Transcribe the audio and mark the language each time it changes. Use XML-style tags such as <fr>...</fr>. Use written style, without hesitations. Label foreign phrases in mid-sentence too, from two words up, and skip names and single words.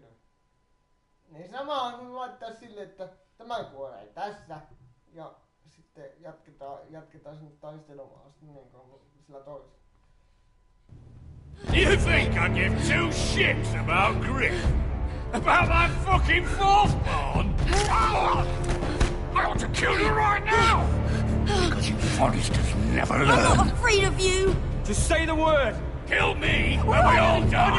<fi>Niin sama on laittaa sille, että tämä kuolee tässä ja sitten jatketaan sinne taistelemaan niin kuin sillä toisella.</fi> <en>You think I give two shits about Griff? About my fucking fourthborn? I ought to kill you right now! Because you Forresters never learn. I'm not afraid of you! Just say the word! Kill me, and we all die!</en>